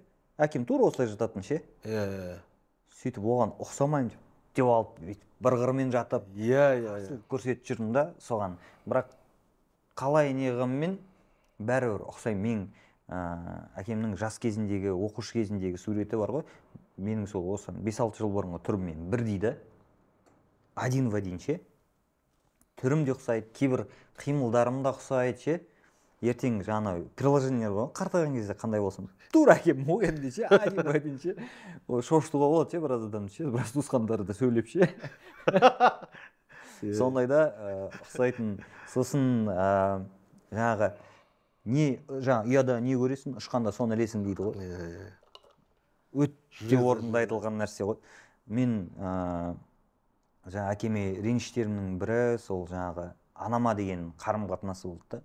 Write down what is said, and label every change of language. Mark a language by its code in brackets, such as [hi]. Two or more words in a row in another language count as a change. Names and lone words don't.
[kk] Әкем тура осылай жататын ше. Сөйтіп оған ұқсамаймын деп алып, бір қырымен жатып, көрсетіп жүрдім да соған. Бірақ қалай неғыммен бәрібір ұқсаймын. Мен әкемнің жас кезіндегі, оқушы кезіндегі суреті бар ғой. Менің сол осы 5-6 жыл бұрынғы түрім мен бір дейді. [ru] Один в один ше. [kk] Түрім де ұқсайды, кейбір қимылдарым да ұқсайды ше. Ертең жаңа приложение бар, қартайған кезде қандай болсын. Тура әкем ойынды ше, [ru] один в один ше. [kk] Шошытуға болады ше, біраз адам ше, біраз туысқандары да сөйлеп ше. Сондайда ұқсайтын. Сосын жаңағы ұяда не көресің, ұшқанда соны ілесің дейді ғой. Өте орында айтылған нәрсе ғой. Мен жаңа әкеме реніштерімнің бірі сол жаңағы анама деген қарым қатынасы болды да.